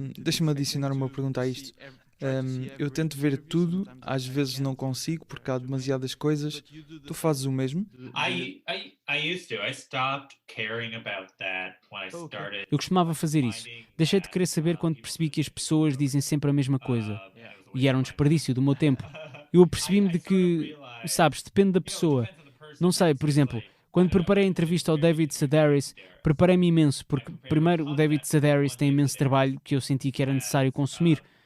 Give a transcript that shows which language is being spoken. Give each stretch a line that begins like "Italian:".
Portuguese: Deixa-me adicionar uma pergunta a isto. Eu tento ver tudo, às vezes não consigo porque há demasiadas coisas. Tu fazes o mesmo?
English: I used to. I stopped caring about that when I started.
Portuguese: Eu costumava fazer isso. Deixei de querer saber quando percebi que as pessoas dizem sempre a mesma coisa. E era um desperdício do meu tempo. Eu apercebi-me de que, sabes, depende da pessoa. Não sei, por exemplo, quando preparei a entrevista ao David Sedaris, preparei-me imenso, porque primeiro o David Sedaris tem imenso trabalho que eu senti que era necessário consumir.